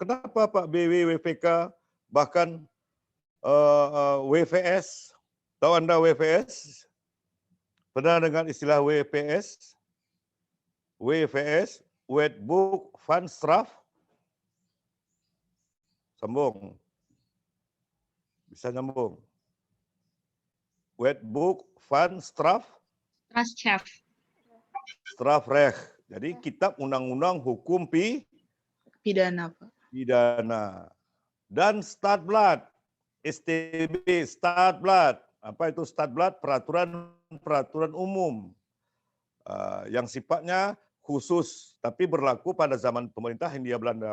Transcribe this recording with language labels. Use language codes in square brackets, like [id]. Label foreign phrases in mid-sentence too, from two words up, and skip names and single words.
[id] Kenapa Pak BW, WPK, bahkan WVS? Tahu Anda WVS? Pernah dengan istilah WPS? WVS, [nl] Wetboek van Straf. [id] Sambung. Bisa nyambung. [nl] Wetboek van Straf. Strafrecht. [id] Jadi kitab undang-undang hukum pidana, Pak. Pidana. Dan Stadblad. STB, Stadblad. Apa itu Stadblad? Peraturan umum. Yang sifatnya khusus, tapi berlaku pada zaman pemerintah Hindia Belanda.